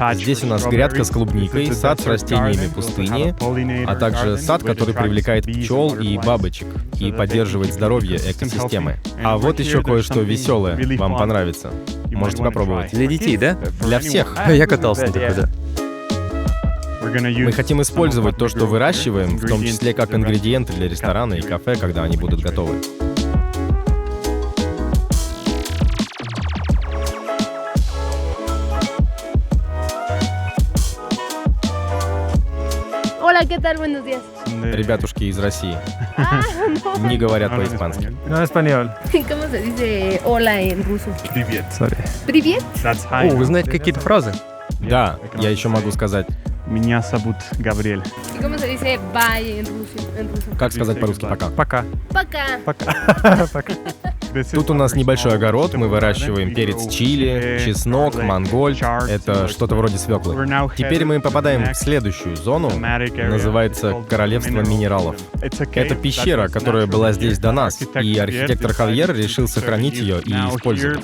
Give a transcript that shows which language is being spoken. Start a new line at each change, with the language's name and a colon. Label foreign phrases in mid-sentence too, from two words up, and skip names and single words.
Russian: Здесь у нас грядка с клубникой, сад с растениями пустыни, а также сад, который привлекает пчел и бабочек и поддерживает здоровье экосистемы. А вот еще кое-что веселое, вам понравится. Можете попробовать. Для детей, да? Для всех. Я катался на такой, да. Мы хотим использовать то, что выращиваем, в том числе как ингредиенты для ресторана и кафе, когда они будут готовы.
Spanish: Hola, ¿qué tal? Buenos días.
Russian: Ребятушки из России. Не говорят по-испански.
Spanish: No, español. ¿Cómo se dice hola en ruso? Sorry.
Russian: Привет. О, вы знаете какие-то фразы? Да, я еще могу сказать. Меня зовут Габриэль.
Spanish: ¿Y cómo se dice bye en ruso?
Russian: Как сказать по-русски «пока»? Пока. Пока. Тут у нас небольшой огород, мы выращиваем перец чили, чеснок, манголь. Это что-то вроде свеклы. Теперь мы попадаем в следующую зону, называется Королевство минералов. Это пещера, которая была здесь до нас, и архитектор Хавьер решил сохранить ее и использовать.